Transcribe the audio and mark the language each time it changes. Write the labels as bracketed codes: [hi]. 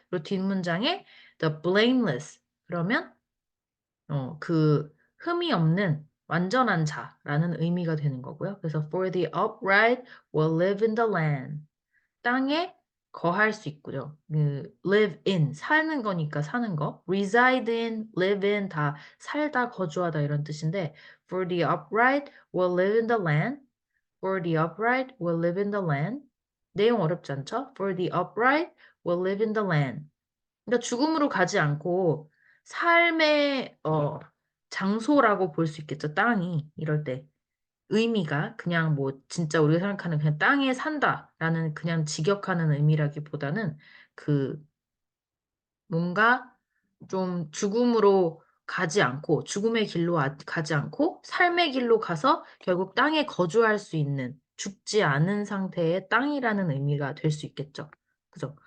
[ko] 그리고 뒷문장에 the blameless 그러면 그 흠이 없는 완전한 자라는 의미가 되는 거고요. [en] 그래서 for the upright will live in the land. [ko] 땅에 거할 수 있고요. live in 사는 거니까 사는 거. reside in, live in 다 살다 거주하다 이런 뜻인데 [en] for the upright will live in the land. For the upright will live in the land. [ko] 내용 어렵지 않죠? [en] For the upright will live in the land. [ko] 그러니까 죽음으로 가지 않고 삶의 장소라고 볼 수 있겠죠. 땅이 이럴 때 의미가 그냥 뭐 진짜 우리가 생각하는 그냥 땅에 산다라는 그냥 직역하는 의미라기보다는 그 뭔가 좀 죽음으로 가지 않고 죽음의 길로 가지 않고 삶의 길로 가서 결국 땅에 거주할 수 있는 죽지 않은 상태의 땅이라는 의미가 될 수 있겠죠. 그죠?